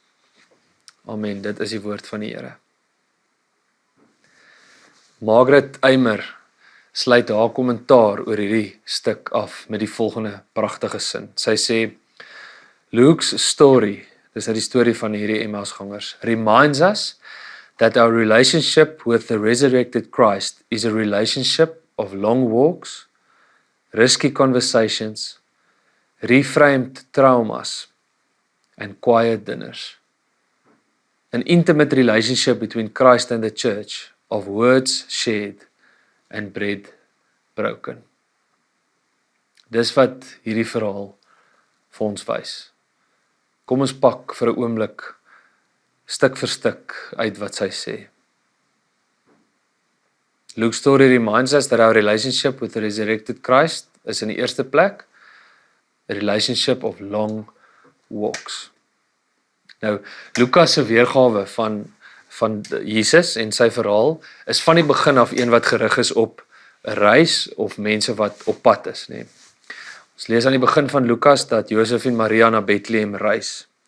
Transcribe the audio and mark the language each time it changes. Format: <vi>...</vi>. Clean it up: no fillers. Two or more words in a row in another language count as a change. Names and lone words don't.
<af>Amen, dit is die woord van die Here. Margaret Eimer sluit haar kommentaar oor hierdie stuk af met die volgende pragtige sin. Sy sê,</af> <en>Luke's story,</en> <af>dis nou die storie van hierdie Emmausgangers,</af> <en>reminds us that our relationship with the resurrected Christ is a relationship of long walks, risky conversations, reframed traumas, and quiet dinners. An intimate relationship between Christ and the church of words shared and bread broken.</en> <af>Dis wat hierdie verhaal vir ons wys. Kom ons pak vir 'n oomblik stuk vir stuk uit wat sy sê.</af> <en>Luke's story reminds us that our relationship with the resurrected Christ is</en> <af>in die eerste plek</af> <en>a relationship of long walks.</en> <af>Nou, Lukas se weergawe van Jesus en sy verhaal is van die begin af een wat gerig is op 'n reis of mense wat op pad is, nê. Ons lees aan die begin van Lukas dat Josef en Maria na Bethlehem reis.</af>